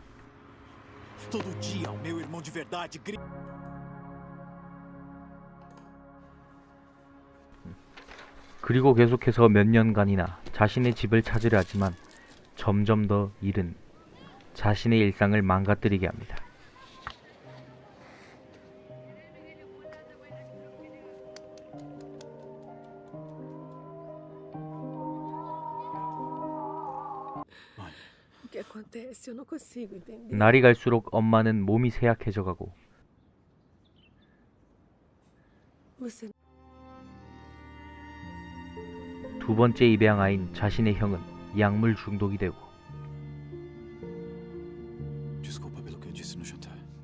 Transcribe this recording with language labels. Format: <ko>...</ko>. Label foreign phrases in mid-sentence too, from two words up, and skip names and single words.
<ko>그리고 계속해서 몇 년간이나 자신의 집을 찾으려 하지만 점점 더 일은 자신의 일상을 망가뜨리게 합니다.</ko> <pt>O que acontece? Eu não consigo entender.</pt> <ko>날이 갈수록 엄마는 몸이 쇠약해져 가고</ko> <pt>Você</pt> <ko>두 번째 입양 아인 자신의 형은 약물 중독이 되고</ko> <pt>Desculpa pelo que eu disse no jantar.</pt>